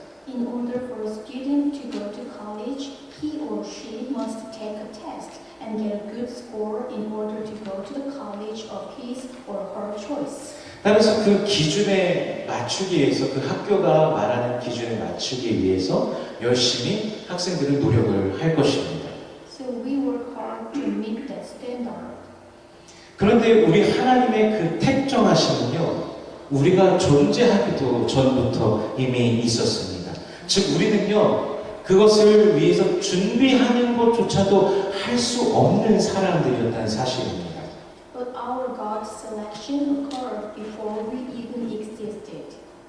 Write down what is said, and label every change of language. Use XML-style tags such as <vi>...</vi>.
<en>In order for a student to go to college, he or she must take a test and get a good score in order to go to the college of his or her choice.</en> <ko>따라서 그 기준에 맞추기 위해서 그 학교가 말하는 기준에 맞추기 위해서 열심히 학생들은 노력을 할 것입니다.</ko> <en>So we work hard to meet that standard.</en> <ko>그런데 우리 하나님의 그 택정하심은요, 우리가 존재하기도 전부터 이미 있었습니다. 즉 우리는요, 그것을 위해서 준비하는 것조차도 할 수 없는 사람들이었다는 사실입니다.</ko> <en>But our God's selection occurred before we even existed.</en>